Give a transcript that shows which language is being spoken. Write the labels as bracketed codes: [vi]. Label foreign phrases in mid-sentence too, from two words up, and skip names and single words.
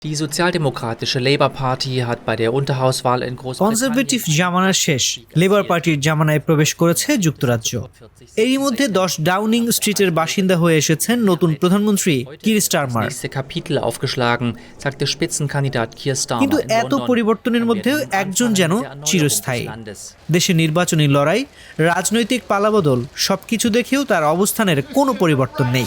[de] Die sozialdemokratische Labour Party hat bei der Unterhauswahl in [bn] কনজারভেটিভ জামানার শেষ লেবার পার্টির জামানায় প্রবেশ করেছে যুক্তরাজ্য। এরই মধ্যে 10 ডাউনিং স্ট্রিটের বাসিন্দা হয়ে এসেছেন নতুন প্রধানমন্ত্রী কির স্টারমার। [de] nächste Kapitel aufgeschlagen, sagte Spitzenkandidat Keir Starmer [bn] কিন্তু [de] in [bn] এত London. পরিবর্তনের মধ্যেও একজন যেন চিরস্থায়ী। দেশে নির্বাচনী লড়াই, রাজনৈতিক পালাবদল সবকিছু দেখেও তার অবস্থানের কোনো পরিবর্তন নেই।